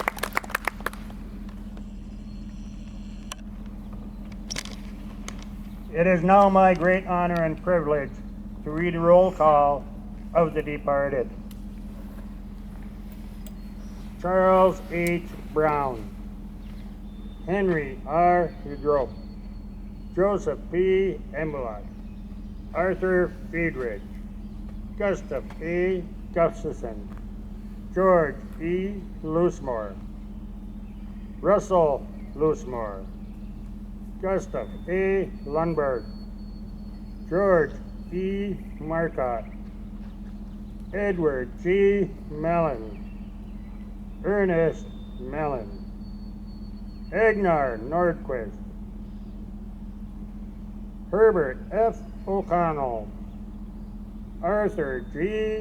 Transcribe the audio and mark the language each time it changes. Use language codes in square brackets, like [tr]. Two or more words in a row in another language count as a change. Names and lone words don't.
[en] It is now my great honor and privilege to read a roll call of the departed. Charles H. Brown, Henry R. Udrop, Joseph P. Embelot, Arthur Friedrich, Gustav A. Gustafson, George E. Loosemore, Russell Loosemore, Gustav A. Lundberg, George E. Marcotte, Edward G. Mellon, Ernest Mellon, Agnar Nordquist, Herbert F. O'Connell, Arthur G.